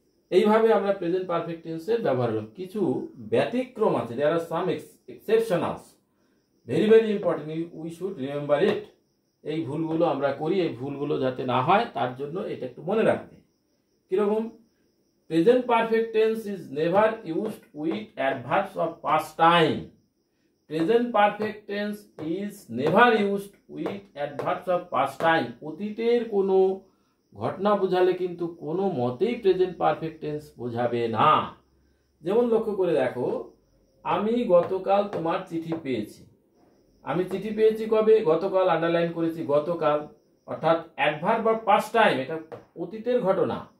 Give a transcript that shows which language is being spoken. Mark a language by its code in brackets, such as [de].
[bn] এইভাবে আমরা present perfect টেন্সের ব্যবহার করব। কিছু ব্যতিক্রম আছে, [en] There are some exceptionals, very very important, we should remember it. [bn] এই ভুলগুলো আমরা করি, এই ভুলগুলো যাতে না হয় তার জন্য এটা একটু মনে রাখবে। কিরকম? [en] Present perfect tense is never used with adverbs of past time. Present perfect tense is never used with adverbs of past time. [bn] অতীতের কোনো ঘটনা বোঝালে কিন্তু কোনো মতেই প্রেজেন্ট পারফেক্ট টেন্স বোঝাবে না। যেমন লক্ষ্য করে দেখো, আমি গতকাল তোমার চিঠি পেয়েছি। আমি চিঠি পেয়েছি কবে? গতকাল, আন্ডারলাইন করেছি গতকাল, অর্থাৎ [en] adverb of past time, [bn] এটা অতীতের ঘটনা।